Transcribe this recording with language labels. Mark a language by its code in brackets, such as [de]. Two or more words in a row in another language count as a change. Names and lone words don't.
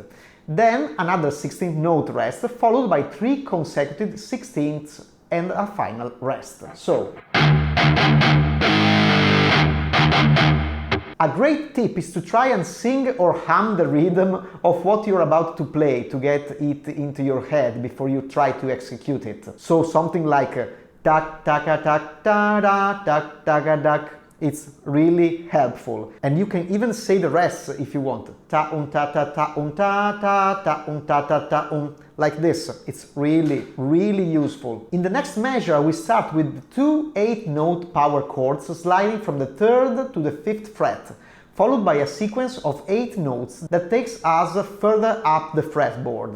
[en] Then another 16th note rest, followed by 3 consecutive 16ths and a final rest. So, a great tip is to try and sing or hum the rhythm of what you're about to play to get it into your head before you try to execute it. So something like tak taka tak ta da tak taka dak. It's really helpful. And you can even say the rest if you want. Ta ta ta ta ta ta ta ta ta ta like this. It's really useful. In the next measure, we start with 2 8-note power chords sliding from the 3rd to the 5th fret, followed by a sequence of 8 notes that takes us further up the fretboard.